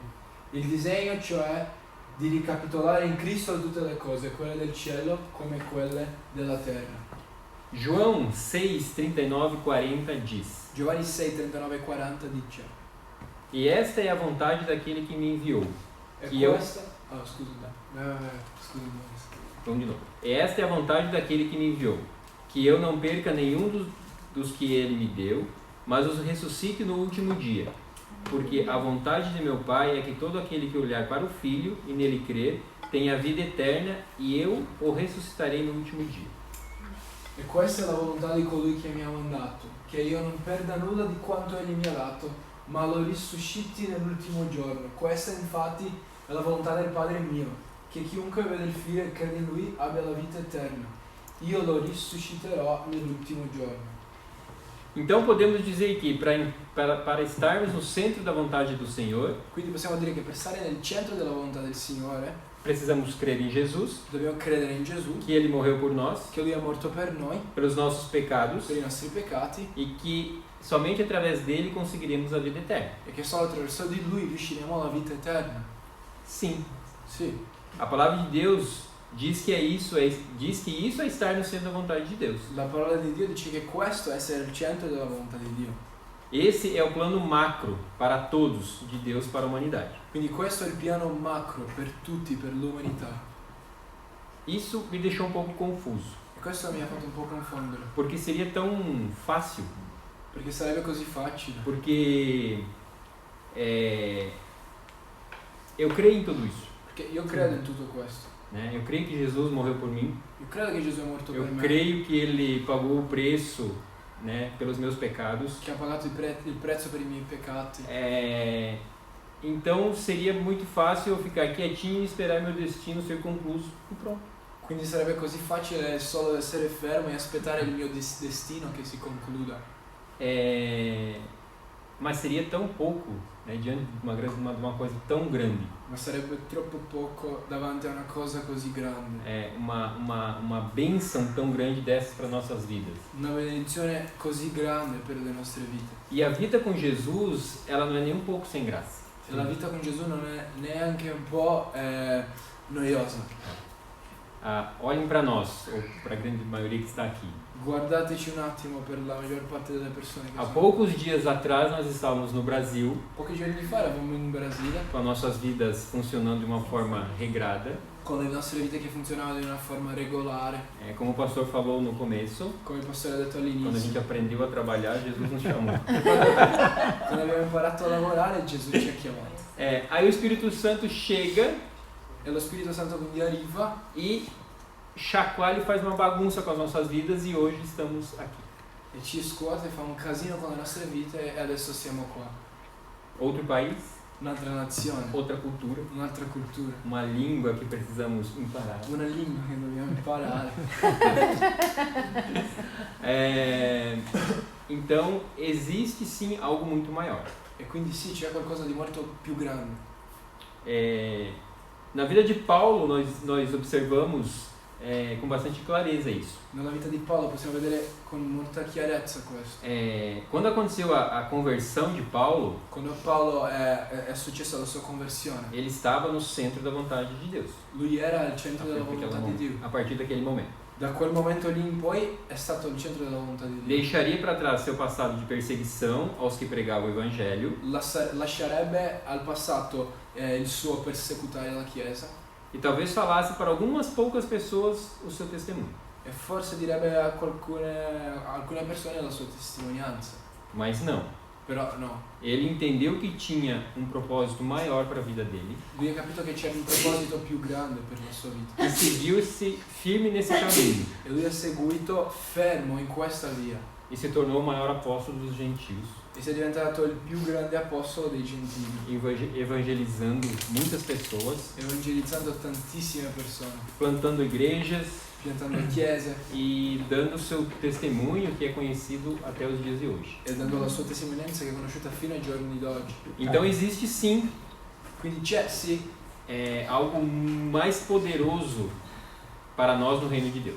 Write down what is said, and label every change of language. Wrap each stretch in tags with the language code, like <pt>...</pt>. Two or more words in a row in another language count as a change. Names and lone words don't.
<it>Il disegno, cioè, di ricapitolare in Cristo tutte le cose, quelle del cielo come quelle della terra.</it> <pt>João 6, 39 e 40 diz:</pt> <it>Giovanni 6, 39 e 40 dice:</it> <pt>E esta é a vontade daquele que me enviou. E Que</pt> <it>questa... Scusami.</it> <pt>Vamos de novo. Esta é a vontade daquele que me enviou, que eu não perca nenhum dos que ele me deu, mas os ressuscite no último dia. Porque a vontade de meu Pai é que todo aquele que olhar para o Filho e nele crer tenha vida eterna, e eu o ressuscitarei no último dia.</pt> <it>E questa è la volontà di colui che mi ha mandato, che io non perda nulla di quanto egli mi ha dato, ma lo risusciti nell'ultimo giorno. Questa infatti è la volontà del Padre mio, che chiunque vede il Figlio e crede in Lui abbia la vita eterna. Io lo risusciterò nell'ultimo giorno.</it> <pt>Então podemos dizer que para estarmos no centro da vontade do Senhor,</pt> <it>Quindi possiamo dire che per stare nel centro della volontà del Signore</it> <pt>precisamos crer em Jesus,</pt> <it>dobbiamo credere in Gesù,</it> <pt>que Ele morreu por nós,</pt> <it>che Lui è morto per noi,</it> <pt>pelos nossos pecados,</pt> <it>per i nostri peccati,</it> <pt>e que somente através dele conseguiremos a vida eterna.</pt> <it>e che solo attraverso di Lui riusciremo alla vita eterna.</it> <pt>Sim,</pt> <it>Sì,</it> <pt>a palavra de Deus diz que isso é estar no centro da vontade de Deus.</pt> <it>la parola di Dio dice che questo è essere il centro della volontà di Dio.</it> <pt>Esse é o plano macro para todos de Deus para a humanidade.</pt> <it>Quindi questo è il piano macro per tutti, per l'umanità.</it> <pt>Isso me deixou um pouco confuso,</pt> <it>E questo mi ha fatto un po' confondere,</it> <pt>porque seria tão fácil,</pt> <it>perché sarebbe così facile.</it> <pt>porque eu creio em tudo isso.</pt> <it>Perché io credo in tutto questo.</it> <pt>né? Eu creio que Jesus morreu por mim.</pt> <it>Io credo che Gesù è morto</it> <pt>Eu</pt> <it>per me,</it> <pt>creio que Ele pagou o preço, né, pelos meus pecados.</pt> <it>che ha pagato il prezzo per i miei peccati.</it> <pt>Então seria muito fácil eu ficar quietinho e esperar meu destino ser concluído e pronto.</pt> <it>Quindi sarebbe così facile solo essere fermo e aspettare il mio destino che si concluda.</it> <pt>Mas seria tão pouco, né, diante de uma coisa tão grande.</pt> <it>Ma sarebbe troppo poco davanti a una cosa così grande.</it> <pt>Uma bênção tão grande dessas para nossas vidas.</pt> <it>Una benedizione così grande per le nostre vite.</it> <pt>E a vida com Jesus, ela não é nem um pouco sem graça.</pt> <it>E la vita con Gesù non è neanche un po' noiosa.</it> <pt>Olhem para nós, ou para a grande maioria que está aqui.</pt> <it>Guardateci un attimo per la maggior parte delle persone che</it> <pt>Há</pt> <it>sono.</it> <pt>poucos dias atrás nós estávamos no Brasil,</pt> <it>Pochi giorni fa eravamo in Brasile,</it> <pt>com as nossas vidas funcionando de uma forma regrada.</pt> <it>con le nostre vite che funzionavano in una forma regolare.</it> <pt>Como o pastor falou no começo,</pt> <it>Come il pastore ha detto</it> <pt>quando a</pt> <it>all'inizio.</it> <pt>gente aprendeu a trabalhar, Jesus nos chamou.</pt> <it>Quando abbiamo imparato a lavorare, Gesù ci ha chiamato.</it> <pt>Aí o Espírito Santo chega</pt> <it>E lo Spirito Santo quindi arriva</it> <pt>e chacoalha e faz uma bagunça com as nossas vidas e hoje estamos aqui.</pt> <it>e ci scuote, fa un casino con le nostre vite e adesso siamo qua.</it> <pt>Outro país,</pt> <it>Un'altra nazione,</it> <pt>outra cultura,</pt> <it>un'altra cultura,</it> <pt>uma língua que precisamos imparar.</pt> <it>una lingua che dobbiamo imparare.</it> <pt>Então existe sim algo muito maior.</pt> <it>E quindi sì, c'è qualcosa di molto più grande.</it> <pt>Na vida de Paulo nós observamos com bastante clareza isso.</pt> <it>Nella vita di Paolo possiamo vedere con molta chiarezza questo.</it> <pt>Quando aconteceu a conversão de Paulo,</pt> <it>Quando Paolo è successa la sua conversione,</it> <pt>ele estava no centro da vontade de Deus.</pt> <it>lui era al centro della volontà di Dio.</it> <pt>A partir daquele momento.</pt> <it>Da quel momento lì in poi è stato il centro della volontà di Dio.</it> <pt>Deixaria para trás seu passado de perseguição aos que pregavam o evangelho</pt> <it>Lascerebbe al passato il suo persecutare la Chiesa</it> <pt>e talvez falasse para algumas poucas pessoas o seu testemunho.</pt> <it>e forse direbbe a alcune persone la sua testimonianza.</it> <pt>Mas não.</pt> <it>Però no,</it> <pt>Ele entendeu que tinha propósito maior para a vida dele</pt> <it>lui ha capito che c'era un proposito più grande per la sua vita</it> <pt>e seguiu-se firme nesse caminho</pt> <it>e lui ha seguito fermo in questa via</it> <pt>e se tornou o maior apóstolo dos gentios,</pt> <it>e si è diventato il più grande apostolo dei gentili,</it> <pt>evangelizando muitas pessoas,</pt> <it>evangelizzando tantissime persone,</it> <pt>plantando igrejas</pt> <it>piantando chiese</it> <pt>e dando seu testemunho que é conhecido até os dias de hoje.</pt> <it>e dando la sua testimonianza che è conosciuta fino ai giorni d'oggi.</it> <pt>Então existe sim</pt> <it>Quindi c'è sì</it> <pt>algo mais poderoso para nós no reino de Deus.</pt>